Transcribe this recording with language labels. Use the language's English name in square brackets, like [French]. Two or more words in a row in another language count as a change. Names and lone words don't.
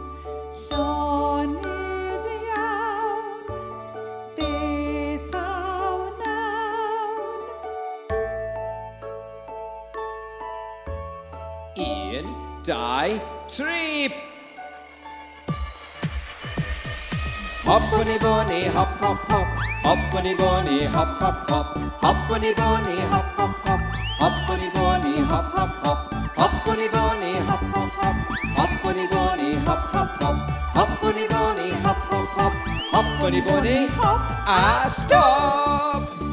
[Welsh] Llonydd iawn, beth awn awn. 1, 2, 3. [English] Hop bunny bunny, hop hop hop. Hop bunny bunny, hop hop hop. Hop bunny bunny, hop hop hop. Hop bunny bunny, hop hop hop. Hop bunny bunny, hop hop hop. Hop bunny bunny, hop hop hop. Hop bunny bunny, hop hop hop. Hop bunny bunny, hop. Stop!